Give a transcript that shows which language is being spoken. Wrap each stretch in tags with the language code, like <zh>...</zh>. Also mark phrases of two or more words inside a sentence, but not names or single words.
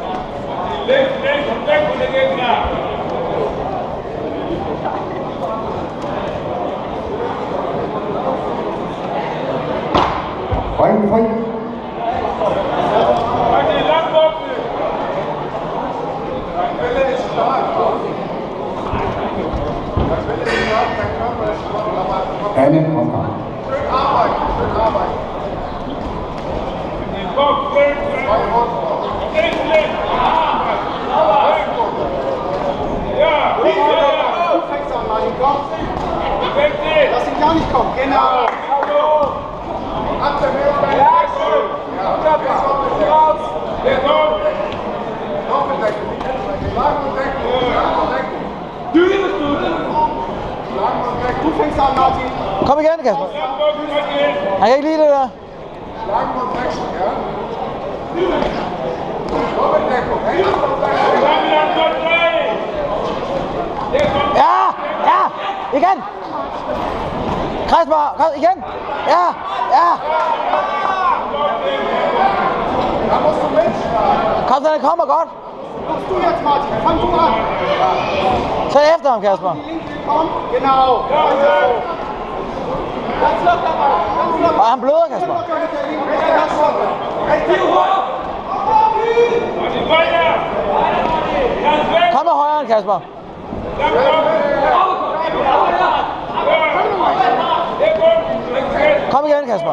<da>Ringen fri. Anden omgang.</da> <de>Lass ihn gar nicht kommen, genau. Du fängst an, Martin.</de> <da>Kom igen, Kasper. Han kan ikke lide det der. Ja! Ja! Igen! Kasper! Igen! Ja! Ja! Kasper, han kommer godt.</da> <de>Kommst du jetzt, Martin? Fang du an.</de> <da>Så efter ham, Kasper.</da> <de>Komm, genau. Ganz locker, ganz locker.</de> <da>Og han bløder, Kasper. Kom med højre, Kasper. Kom igen, Kasper.</da>